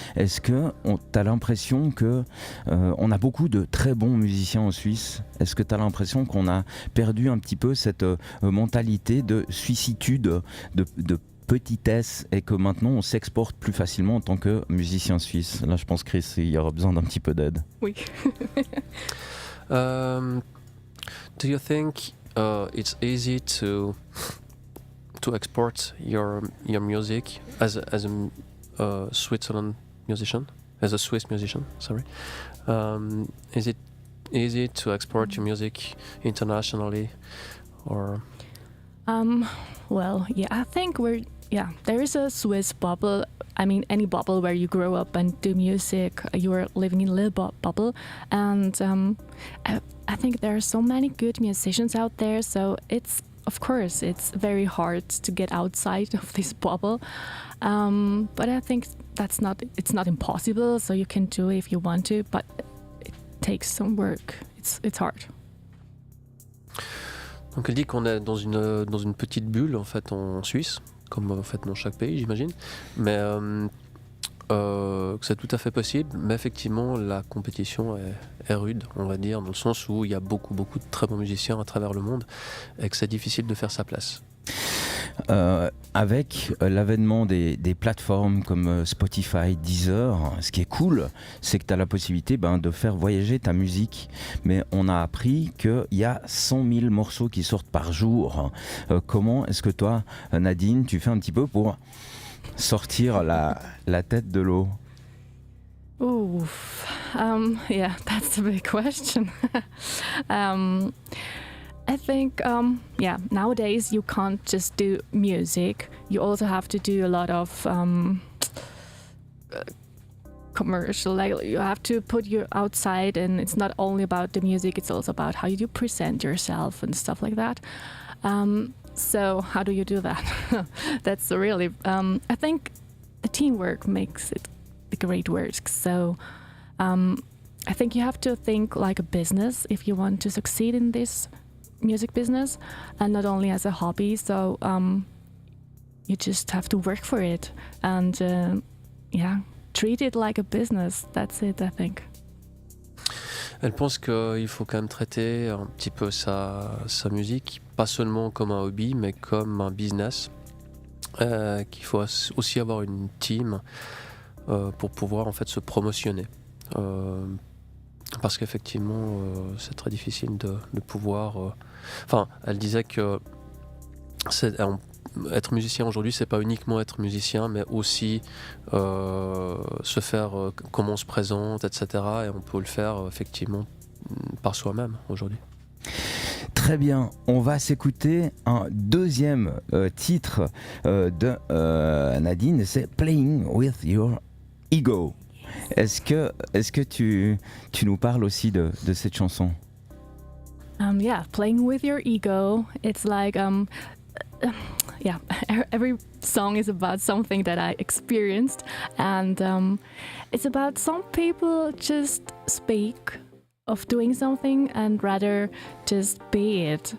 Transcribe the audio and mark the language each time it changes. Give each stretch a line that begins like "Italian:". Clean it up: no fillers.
French: Est-ce que tu as l'impression que on a beaucoup de très bons musiciens en Suisse? Est-ce que tu as l'impression qu'on a perdu un petit peu cette mentalité de suissitude, de petitesse, et que maintenant on s'exporte plus facilement en tant que musicien suisse? Là je pense, Chris, il y aura besoin d'un petit peu d'aide. Oui.
English: Do you think it's easy to export your music as a Switzerland musician, as a Swiss musician? Sorry, is it easy to export your music internationally, or? Well, yeah, I think there is a Swiss bubble. I mean, any bubble where you grow up and do music, you are living in a little bubble. And I think there are so many good musicians out there, so it's of course, it's very hard to get outside of this bubble. But I think it's not impossible, so you can do it if you want to, but it takes some work. It's hard. Donc elle dit qu'on est dans une petite bulle en fait en Suisse, comme en fait dans chaque pays j'imagine, mais que c'est tout à fait possible, mais effectivement la compétition est rude, on va dire, dans le sens où il y a beaucoup de très bons musiciens à travers le monde et que c'est difficile de faire sa place. Avec l'avènement des plateformes comme Spotify, Deezer, ce qui est cool, c'est que tu as la possibilité de faire voyager ta musique. Mais on a appris qu'il y a 100 000 morceaux qui sortent par jour. Comment est-ce que toi, Nadeen, tu fais un petit peu pour sortir la tête de l'eau? Oof. Yeah, that's a big question. I think, nowadays you can't just do music. You also have to do a lot of commercial. Like you have to put you outside, and it's not only about the music. It's also about how you present yourself and stuff like that. So how do you do that? That's really. I think the teamwork makes it the great work. So. I think you have to think like a business if you want to succeed in this music business, and not only as a hobby. So you just have to work for it and treat it like a business. That's it, I think.
French: Elle pense qu'il faut quand même traiter un petit peu sa musique, pas seulement comme un hobby, mais comme un business. Qu'il faut aussi avoir une team pour pouvoir en fait se promotionner. Parce qu'effectivement, c'est très difficile de pouvoir. Elle disait que être musicien aujourd'hui, c'est pas uniquement être musicien, mais aussi se faire comment on se présente, etc. Et on peut le faire effectivement par soi-même aujourd'hui. Très bien, on va s'écouter un deuxième titre de Nadeen, c'est Playing with Your Ego. Est-ce que tu nous parles aussi de cette chanson?
English: Playing with your ego. It's like every song is about something that I experienced, and it's about some people just speak of doing something and rather just be it.